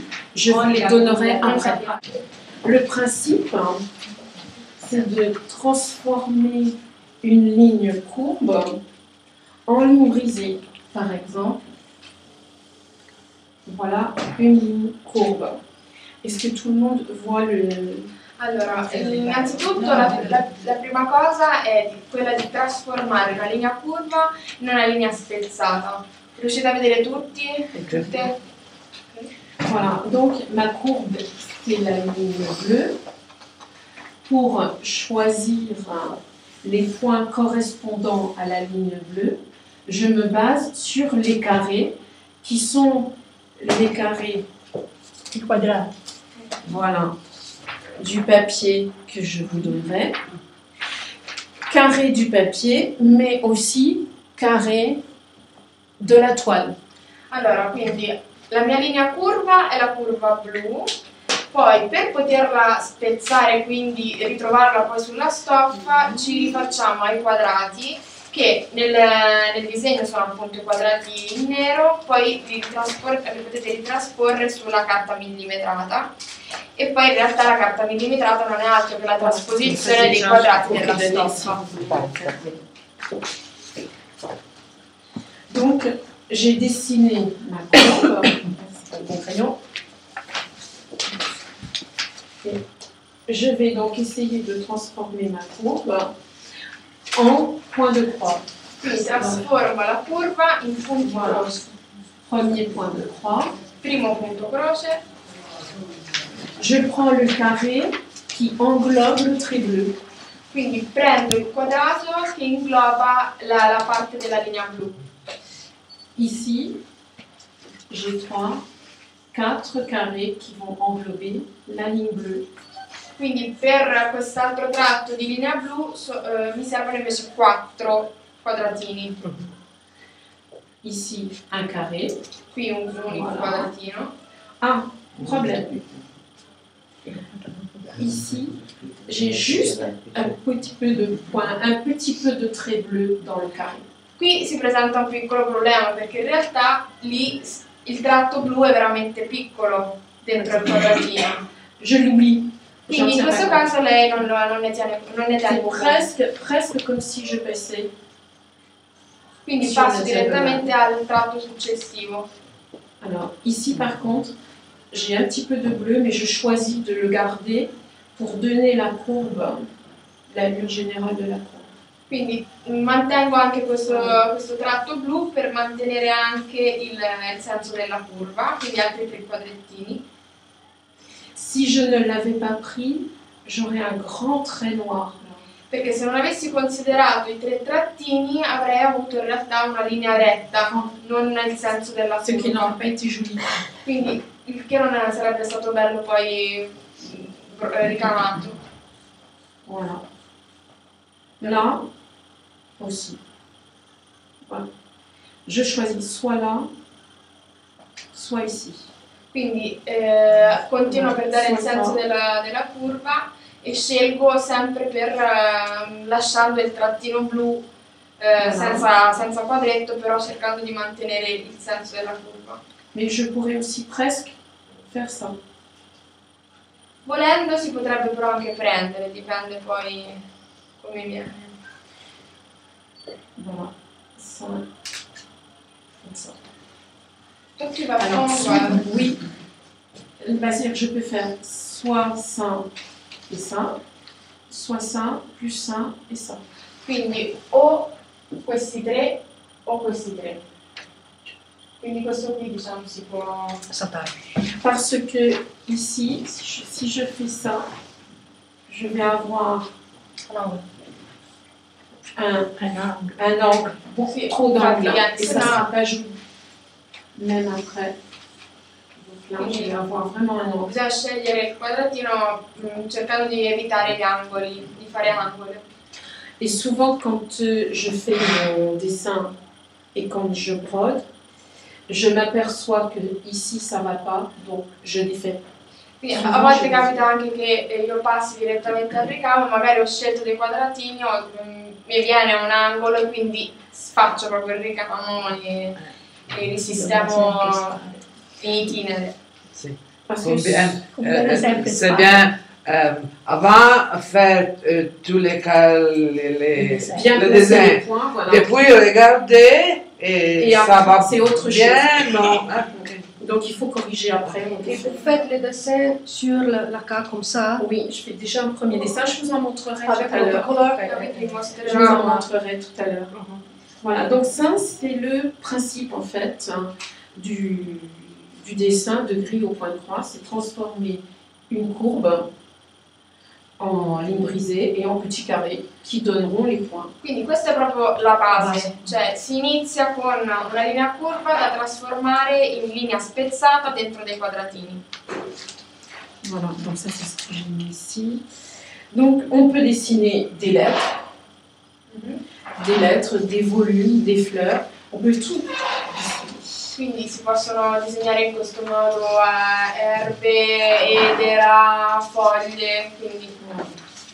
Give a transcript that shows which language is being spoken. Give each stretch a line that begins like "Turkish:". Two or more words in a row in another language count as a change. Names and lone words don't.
French: Je vous les donnerai après. Le principe, c'est de transformer une ligne courbe en ligne brisée. Par exemple, voilà une ligne courbe. Est-ce que tout le monde voit le...
Italian: Allora, innanzitutto la prima cosa è quella di trasformare una linea curva in una linea spezzata. Riuscite a vedere tutti? Tutte?
French: Voilà, donc ma courbe, c'est la ligne bleue. Pour choisir les points correspondant à la ligne bleue, je me base sur les carrés, qui sont les carrés quadrats. Voilà, du papier que je vous donnerai. Carré du papier, mais aussi carré de la toile.
Italian: Allora, quindi la mia linea curva è la curva blu, poi per poterla spezzare, quindi ritrovarla poi sulla stoffa, ci rifacciamo ai quadrati, che nel disegno sono appunto i quadrati in nero, poi li potete ritrasporre sulla carta millimetrata. E poi in realtà la carta millimetrata non è altro che la trasposizione dei quadrati della stoffa.
French: Donc, j'ai dessiné ma courbe, c'est mon crayon. Et je vais donc essayer de transformer ma courbe en point de croix.
Italian: Quindi trasforma la curva in punti croce.
French: Premier point de croix.
Italian: Primo punto croce.
French: Je prends le carré qui englobe le trait bleu.
Italian: Quindi prendo il quadrato che ingloba la parte della linea blu.
French: Ici, j'ai 3 4 carrés qui vont englober la ligne bleue.
Italian: Quindi per quest'altro tratto di linea blu mi servono invece 4 quadratini.
French: Ici, un carré.
Italian: Qui un unico
French: Voilà.
Italian: quadratino.
French: Ah, problème. Ici, j'ai juste un petit peu de points, un petit peu de traits bleus dans le carré.
Italian: Qui si presenta un piccolo problema perché in realtà lì il tratto blu è veramente piccolo dentro il quadratino.
French: Je l'oublie. J'en
Italian: Quindi in
French: tiens
Italian: questo
French: pas compte.
Italian: caso lei non ne tiene
French: C'est
Italian: conto.
French: presque comme si je passais.
Italian: Quindi
French: Sur
Italian: passo
French: la
Italian: direttamente al tratto successivo.
French: Alors, ici, par contre, j'ai un petit peu de bleu, mais je choisis de le garder pour donner la courbe, la ligne générale de la courbe.
Italian: Quindi mantengo anche questo tratto blu per mantenere anche il senso della curva, quindi altri 3 quadrettini.
French: Si je ne l'avais pas pris, j'aurais un grand trait noir.
Italian: Perché se non avessi considerato i 3 trattini avrei avuto in realtà una linea retta, non nel senso della
French: Ce qui
Italian: curva.
French: n'aurait pas été joli.
Italian: Quindi il che non sarebbe stato bello poi ricamato.
French: Voilà. Là aussi. Voilà. Je choisis soit là, soit ici.
Italian: Quindi continuo per dare il senso della curva e scelgo sempre per lasciando il trattino blu senza quadretto, però cercando di mantenere il senso della curva.
French: Mais je pourrais aussi presque faire ça.
Italian: Volendo si potrebbe però anche prendere, dipende poi come viene.
French: Voilà. Ça. Comme ça. Toi tu vas Alors, prendre oui. C'est-à-dire que je peux faire soit ça et ça, soit ça, plus ça et ça.
Italian: quindi o questi 3 o questi 3. Quindi questo qui diciamo si può... Saltare.
French: Parce que ici, si je fais ça, je vais avoir
Italian: Allora,
French: un angle beaucoup
Italian: Sì,
French: trop d'angle
Italian: infatti,
French: et ça
Italian: no.
French: sera pas joli. Même après. Donc là, je vais avoir vraiment un angle.
Italian: Bisogna scegliere il quadratino cercando di evitare gli angoli, di fare angoli.
French: Et souvent, quand je fais mon dessin et quand je brode, je m'aperçois que ici ça va pas, donc je les fais.
Italian: Quindi a volte capita anche che io passi direttamente al ricamo, magari ho scelto dei quadratini o mi viene un angolo e quindi faccio proprio il ricamo e risistemo in itinere. Sì.
French: Parce Combien, Combien sempre c'est
Italian: fare.
French: bien avant faire tous les bien le placer dessin. les points, voilà. Et puis regarder et Et ça après, va c'est autre bien, non? Ah, ok. Donc il faut corriger après. Et vous faites le dessin sur la carte comme ça, Oui, je fais déjà un premier dessin, je vous en montrerai avec tout à l'heure. l'autocolore.
Italian: Quindi vi
French: Je vous en
Italian: mostrerò.
French: montrerai tout à l'heure. Voilà, donc ça c'est le principe en fait du dessin de grille au point de croix, c'est transformer une courbe en ligne brisée et en petits carrés qui donneront les points.
Italian: Quindi questa è proprio la base, cioè si inizia con una linea curva da trasformare in linea spezzata dentro dei quadratini.
French: Voilà, donc ça c'est ce que j'ai mis ici. Donc on peut dessiner des lettres, des volumes, des fleurs, on peut tout dessiner.
Italian: Quindi si possono disegnare in questo modo erbe, edera, foglie, quindi